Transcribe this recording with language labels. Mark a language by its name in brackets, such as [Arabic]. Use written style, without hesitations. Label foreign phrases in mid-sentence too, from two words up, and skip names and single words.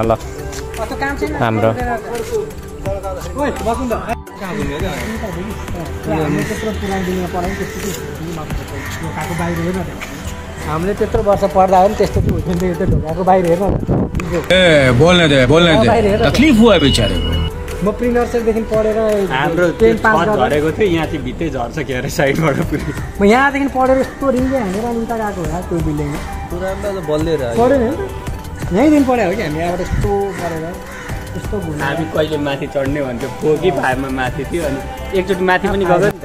[Nepali] तर यो चाहिँ भएन ल हाम्रो। हामीले त्यत्रो वर्ष पढ्दा पनि त्यस्तो हुन्थ्यो ढोकाको बाहिर हेर्न [Hindi] बोल्ने दे तकलीफ हुआ बेचारे को [Nepali] म प्रि नर्सरीदेखि पढेर हाम्रो 10 पास झरेको थियो यहाँ चाहिँ भित्तै झर्छ के अरे साइडबाट पुरै म यहाँदेखि पढेर यस्तो रिङ्गे हानेर उल्टा गएको हो त्यो बिल्डिङमा पुरानो त बल्दै रह्यो पढेन नि यहीँदेखि पढायो हो कि हामी यहाँबाट यस्तो पढेर यस्तो हामी कहिले माथि चढ्ने भन्थ्यो फोकी फाइभमा माथि थियो अनि एकचोटि माथि पनि गयो नि